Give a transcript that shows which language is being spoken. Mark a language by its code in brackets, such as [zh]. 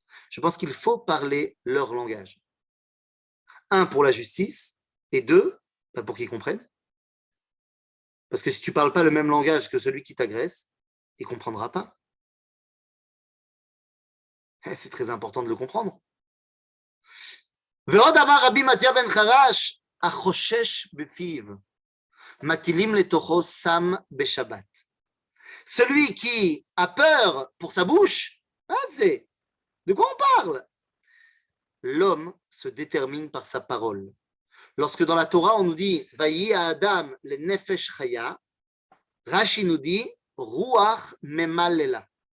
[fr] Je pense qu'il faut parler leur langage. Un, pour la justice, et deux, pour qu'ils comprennent. Parce que si tu ne parles pas le même langage que celui qui t'agresse, il ne comprendra pas. C'est très important de le comprendre. [he] ועוד אמר רבי מתיה בן חרש, החושש בפיו, מטילים לתוכו סם בשבת. [fr] Celui qui a peur pour sa bouche, c'est de quoi on parle? L'homme se détermine par sa parole. Lorsque dans la Torah on nous dit Vayi à Adam le nefesh chaya, Rashi nous dit [he] Ruach memalela.